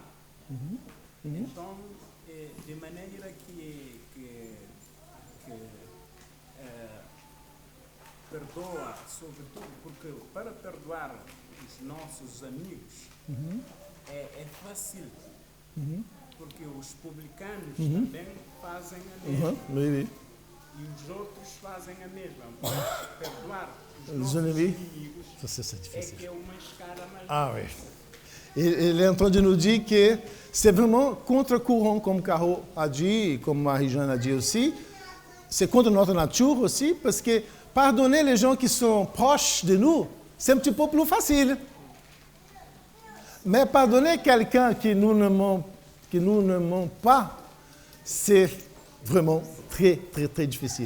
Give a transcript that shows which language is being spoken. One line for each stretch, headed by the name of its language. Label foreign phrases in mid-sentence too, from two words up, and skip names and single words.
Portuguese: Então, de maneira que perdoa, sobretudo porque para perdoar os nossos amigos é fácil. Porque os publicanos também fazem a mesma.
French: Oui.
Portuguese: E os outros fazem a mesma. Perdoar os Os nossos inimigos. inimigos
French: Ça, c'est
Portuguese: é
French: difficile.
Portuguese: que é uma escala mais.
French: Ah oui. Il est en train de nous dire que c'est vraiment contre-courant, comme Caro a dit, et comme Marie-Jeanne a dit aussi. C'est contre notre nature aussi, parce que pardonner les gens qui sont proches de nous, c'est un petit peu plus facile. Mais pardonner quelqu'un qui nous ne ment pas, c'est vraiment très, très, très difficile.